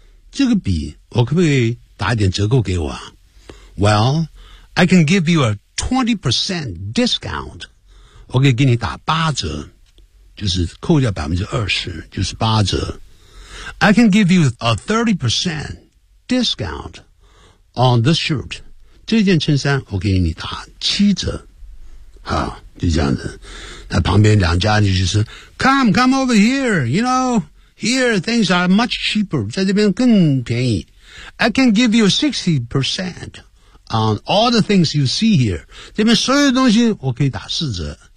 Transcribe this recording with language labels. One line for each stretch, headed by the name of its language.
Chinese: 这个笔我可不可以打一点折扣给我啊 ?
English: Well, I can give you a 20% discount,
Chinese: 我可以给你打八折。就是扣掉 20%, 就是八折。
English: I can give you a 30% discount on this shirt.
Chinese: 这件衬衫我给你打七折。好就这样子。那旁边两家就是
English: come over here, you know, here things are much cheaper,
Chinese: 在这边更便宜。
English: I can give you 60% on all the things you see here.
Chinese: 这边所有东西我可以打四折。